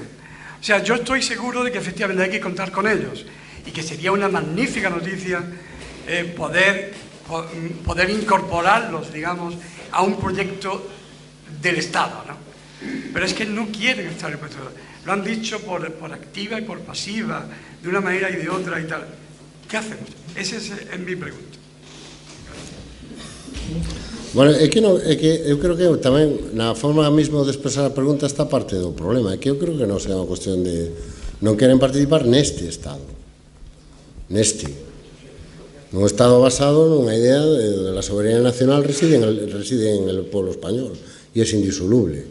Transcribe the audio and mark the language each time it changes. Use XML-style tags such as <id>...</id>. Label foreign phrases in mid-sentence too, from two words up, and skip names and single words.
<es>O sea, yo estoy seguro de que efectivamente hay que contar con ellos y que sería una magnífica noticia poder incorporarlos, digamos, a un proyecto del Estado, ¿no? Pero es que no quieren estar en el proyecto. Lo han dicho por activa y por pasiva, de una manera y de otra y tal. ¿Qué hacemos? Esa es mi pregunta.</es> <gl>Bueno, é que eu creo que tamén na forma mesmo de expresar a pregunta está parte do problema, é que eu creo que non será unha cuestión de non queren participar neste Estado, nun Estado basado nunha idea</gl> <es>de la soberanía nacional reside en el pueblo español</es> <gl>e é indisoluble.</gl>